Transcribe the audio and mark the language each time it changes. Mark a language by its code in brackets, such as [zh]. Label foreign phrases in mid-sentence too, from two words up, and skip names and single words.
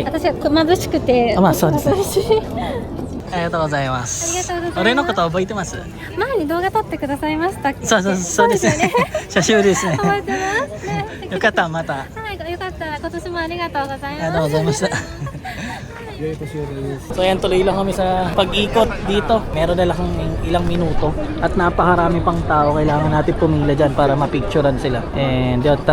[ja] 私は眩しくて。まあそうですね。眩しい。ありがとうございます。ありがとうございます。俺のこと覚えてます？前に動画撮ってくださいましたっけ？そうですね。久しぶりですね。覚えてますね。よかったまた。はい、よかった。今年もありがとうございます。ありがとうございました。 [tl] So ayan, tuloy lang kami sa pag-ikot dito. Meron na lang ilang minuto at napakarami pang tao. Kailangan natin pumila dyan para mapicturean sila. And yun, tara.